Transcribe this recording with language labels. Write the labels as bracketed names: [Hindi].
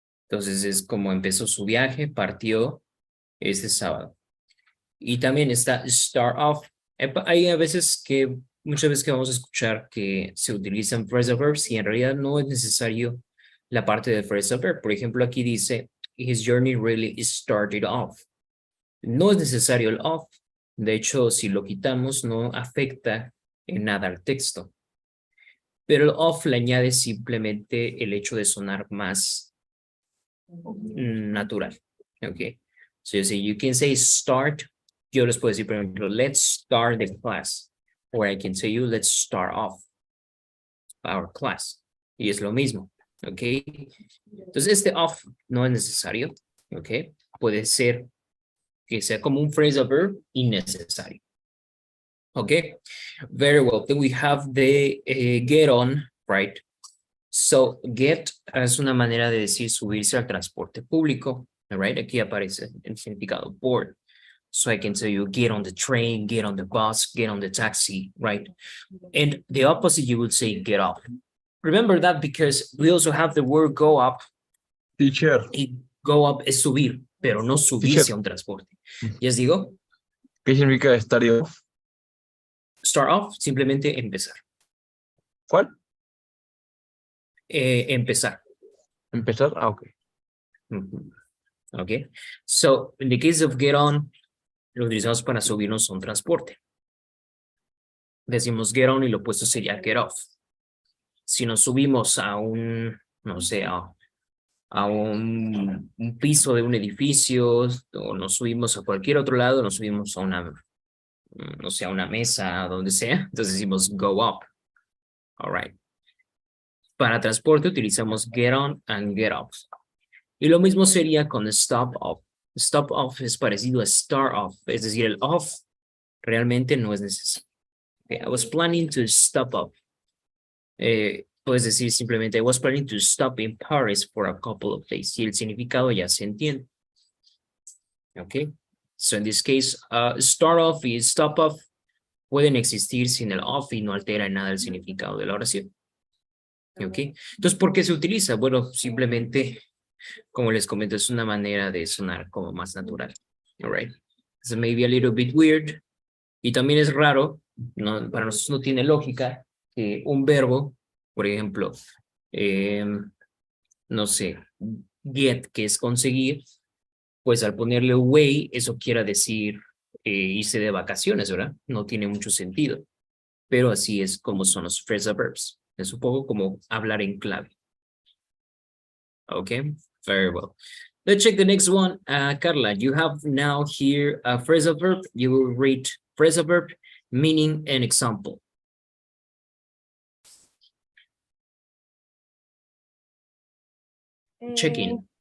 [Spanish] Entonces es como empezó su viaje, partió este sábado. Y también está start off. Hay a veces que, muchas veces que vamos a escuchar que se utilizan phrasal verbs y en realidad no es necesario la parte de phrasal verb. Por ejemplo, aquí dice, [English] his journey really started off. [Spanish] No es necesario el off. De hecho, si lo quitamos, no afecta en nada al texto. Pero el off le añade simplemente el hecho de sonar más natural. Okay. [English] So you can say start. [Spanish] Yo les puedo decir, por ejemplo, [English] let's start the class. Or I can say you, let's start off our class. [Spanish] Y es lo mismo. Ok. Entonces, este off no es necesario. Ok. Puede ser que sea como un phrasal verb innecesario. [English] Okay, very well. Then we have the get on, right? [Spanish] So get es una manera de decir subirse al transporte público, right? Aquí aparece el significado board. [English] So I can tell you get on the train, get on the bus, get on the taxi, right? And the opposite you would say get off. Remember that because we also have the word go up. Teacher, [Spanish] Y go up es subir, pero no subirse a un transporte. ¿Les digo? ¿qué significa start off? Start off, simplemente empezar. ¿Cuál? Empezar. ¿Empezar? Ah, ok. [English] Okay. So, in the case of get on, [Spanish] lo utilizamos para subirnos a un transporte. Decimos get on y lo opuesto sería get off. Si nos subimos a un, no sé, a un piso de un edificio, o nos subimos a cualquier otro lado, nos subimos a una, no sé, a una mesa, donde sea, entonces decimos go up. All right. Para transporte utilizamos get on and get off. Y lo mismo sería con stop off. Stop off es parecido a start off, es decir, el off realmente no es necesario. Okay, I was planning to stop off. Puedes decir simplemente I was planning to stop in Paris for a couple of days. Y el significado ya se entiende. [English] Okay, so in this case, [Spanish] start off y stop off pueden existir sin el off y no altera en nada el significado de la oración. Okay, entonces, ¿por qué se utiliza? Bueno, simplemente, como les comento, es una manera de sonar como más natural. [English] All right, so maybe a little bit weird. [Spanish] Y también es raro, no, para nosotros no tiene lógica que un verbo, por ejemplo, no sé, get, que es conseguir, pues al ponerle away, eso quiera decir irse de vacaciones, ¿verdad? No tiene mucho sentido. Pero así es como son los phrasal verbs. Es un poco como hablar en clave. [English] Okay, very well. Let's check the next one. Carla, you have now here a phrasal verb. You will read phrasal verb, meaning and example. Check-in.